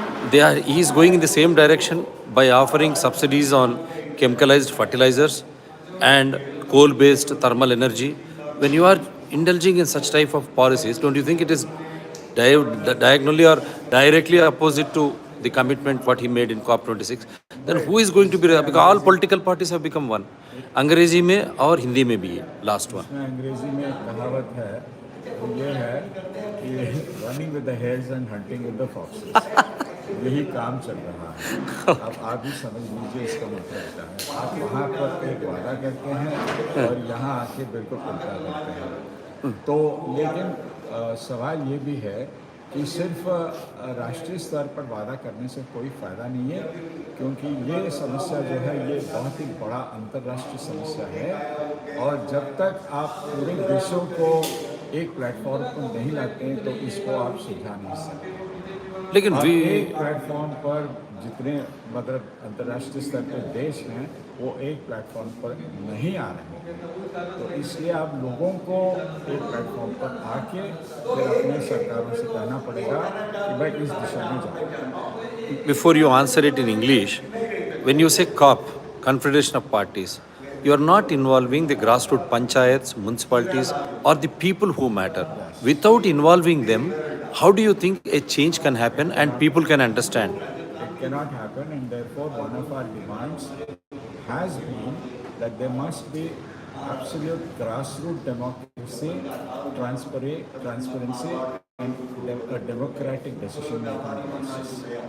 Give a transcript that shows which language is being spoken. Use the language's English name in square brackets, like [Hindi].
[English] He is going in the same direction by offering subsidies on chemicalized fertilizers and coal-based thermal energy. When you are indulging in such type of policies, don't you think it is diagonally or directly opposite to the commitment what he made in COP26? Then who is going to be, because all political parties have become one. [Hindi] अंग्रेजी में और हिंदी में भी है last one. अंग्रेजी में कहावत है, वो ये है कि [English] Running with the hares and hunting with the foxes. [Hindi] यही काम चल रहा है. अब आप भी समझ लीजिए इसका मतलब क्या है. आप वहाँ पर एक वादा करते हैं और यहाँ आके बिल्कुल उल्टा करते हैं. तो लेकिन सवाल ये भी है कि सिर्फ राष्ट्रीय स्तर पर वादा करने से कोई फ़ायदा नहीं है, क्योंकि ये समस्या जो है ये बहुत ही बड़ा अंतर्राष्ट्रीय समस्या है, और जब तक आप पूरे देशों को एक प्लेटफॉर्म पर नहीं लाते हैं तो इसको आप सुलझा नहीं सकते. लेकिन एक प्लेटफॉर्म पर जितने मतलब अंतर्राष्ट्रीय स्तर पर देश हैं वो एक प्लेटफॉर्म पर नहीं आ रहे हैं, तो इसलिए आप लोगों को एक प्लेटफॉर्म पर आके फिर अपने सरकारों से कहना पड़ेगा कि भाई इस दिशा में जाओ. [English] Before you answer it in English, when you say COP, Confederation of Parties, you are not involving the grassroots panchayats, municipalities or the people who matter. Without involving them, how do you think a change can happen and people can understand? It cannot happen, and therefore one of our demands has been that there must be absolute grassroots democracy, transparency and a democratic decision-making process.